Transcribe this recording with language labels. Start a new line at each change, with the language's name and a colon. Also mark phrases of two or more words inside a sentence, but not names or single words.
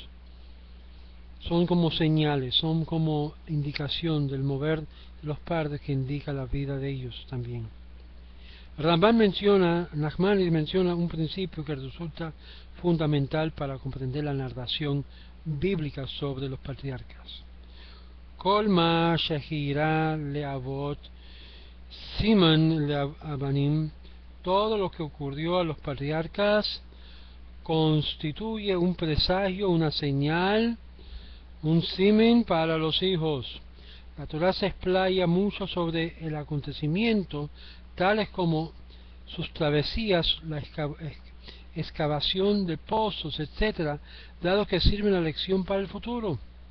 Spanish: Son como señales, son como indicación del mover de los padres que indica la vida de ellos también. Nachmanides menciona un principio que resulta fundamental para comprender la narración bíblica sobre los patriarcas.
Hebrew: כל מה שאירע לאבות סימן לבנים,
Spanish: todo lo que ocurrió a los patriarcas constituye un presagio, una señal, un simen para los hijos. La Torá se explaya mucho sobre el acontecimiento, tales como sus travesías, la excavación de pozos, etc., dado que sirven la lección para el futuro.